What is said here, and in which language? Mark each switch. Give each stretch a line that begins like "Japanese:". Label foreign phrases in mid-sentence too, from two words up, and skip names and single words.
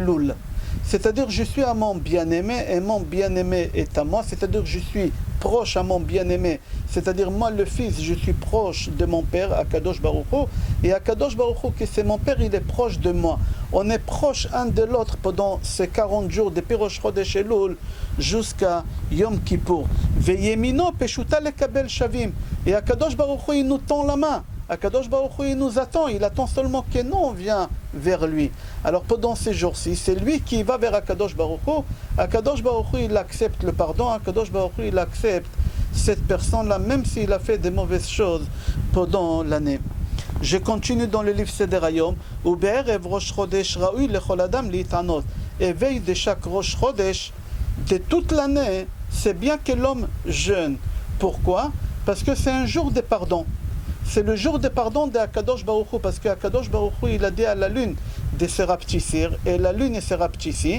French: C'est-à-dire je suis à mon bien-aimé et mon bien-aimé est à moi. C'est-à-dire je suis proche à mon bien-aimé. C'est-à-dire, moi, le fils, je suis proche de mon père, Akadosh Baruch Hu, et Akadosh Baruch Hu, que c'est mon père, il est proche de moi. On est proche un de l'autre pendant ces 40 jours, depuis Rosh Chodesh Elul jusqu'à Yom Kippour.
Hebrew: וימינו פשוטה לקבל שבים.
French: Et Akadosh Baruch Hu, il nous tend la main. Akadosh Baruch Hu, il nous attend, il attend seulement que nous on vient vers lui. Alors pendant ces jours-ci, c'est lui qui va vers Akadosh Baruch Hu. Akadosh Baruch Hu, il accepte le pardon, Akadosh Baruch Hu, il accepte cette personne-là, même s'il a fait des mauvaises choses pendant l'année. Je continue dans le livre Seder Hayom.
Hebrew: ובערב ראש חודש ראוי לכל אדם להתענות.
French: Éveil de chaque Rosh Chodesh, de toute l'année, c'est bien que l'homme jeûne. Pourquoi? Parce que c'est un jour de pardon. C'est le jour de pardon de Akadosh Baruch Hu, parce que Akadosh Baruch Hu, il a dit à la lune de se rapetissir, et la lune se rapetissit.